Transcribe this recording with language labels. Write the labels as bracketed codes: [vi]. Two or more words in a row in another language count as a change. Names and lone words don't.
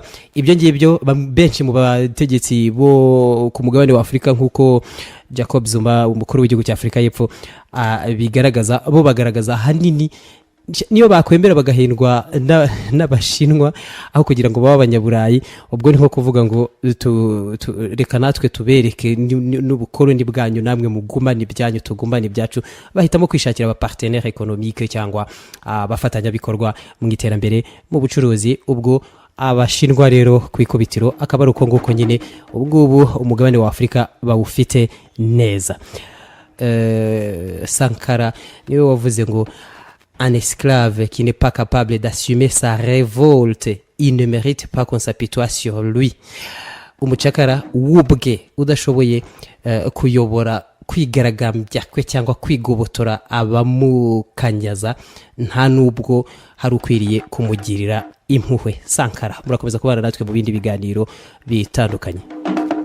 [rw] Ibyo ngibyo benshi mu bategetsi bo ku mugabane wa Afurika nk'uko Jacob Zuma, umukuru w'igihugu cya Afurika y'Epfo, bagaragaza hanini niyo bakwemera bagahendwa n'abashinwa aho kugira ngo babe abanyaburayi. Ubwo ni nko kuvuga ngo reka natwe tubereke n'ubukoloni bwanyu, namwe mugumane ibyanyu tugumane ibyacu. Bahitamo kwishakira aba [fr] partenaire économique [rw] cyangwa abafatanyabikorwa mu iterambere mu bucuruzi. Ubwo abashinwa rero ku ikubitiro akaba ari uko nguko nyine ubwo umugabane wa Afurika bawufite neza. Sankara niwe wavuze ngo [fr] un esclave qui n'est pas capable d'assumer sa révolte, il ne mérite pas qu'on s'apitoie sur lui. [rw] Umucakara wubwe udashoboye kuyobora kwigaragambya kwe cyangwa kwigobotora abamukanyaza, nta nubwo hari ukwiriye kumugirira impuhwe. Sankara, murakomeza kubana natwe mu bindi biganiro bitandukanye.